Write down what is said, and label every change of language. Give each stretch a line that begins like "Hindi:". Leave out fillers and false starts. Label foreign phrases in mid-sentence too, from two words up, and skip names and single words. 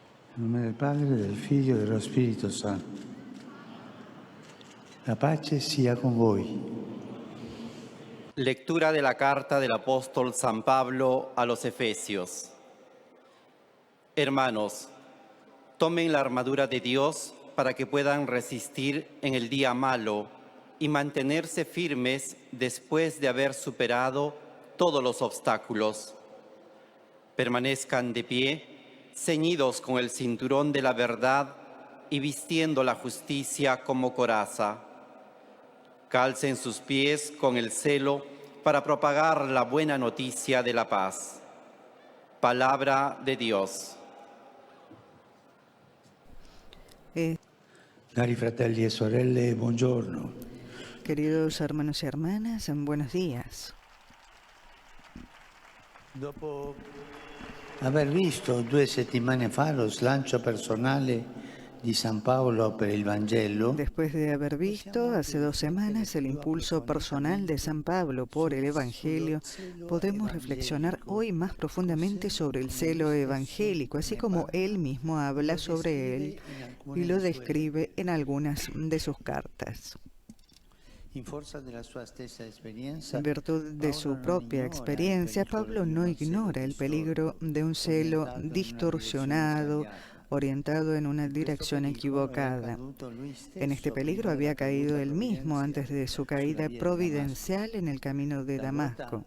Italian: In nome del Padre, del Figlio e dello Spirito Santo. La pace sia con voi.
Spanish: Lectura de la carta del apóstol San Pablo a los Efesios. Hermanos, tomen la armadura de Dios para que puedan resistir en el día malo y mantenerse firmes después de haber superado todos los obstáculos. Permanezcan de pie, ceñidos con el cinturón de la verdad y vistiendo la justicia como coraza. Calcen sus pies con el celo para propagar la buena noticia de la paz. Palabra de Dios.
Italian: Cari fratelli e sorelle, buongiorno.
Spanish: Queridos hermanos y hermanas, buenos días.
Italian: Dopo aver visto 2 settimane fa lo slancio personale di San Paolo per il Vangelo,
Spanish: Después de haber visto hace 2 semanas el impulso personal de San Pablo por el Evangelio, podemos reflexionar hoy más profundamente sobre el celo evangélico, así como él mismo habla sobre él y lo describe en algunas de sus cartas.
Italian: in forza della sua stessa esperienza,
Spanish: En virtud de su propia experiencia, Pablo no ignora el peligro de un celo distorsionado, orientado en una dirección equivocada. En este peligro había caído él mismo antes de su caída providencial en el camino de Damasco.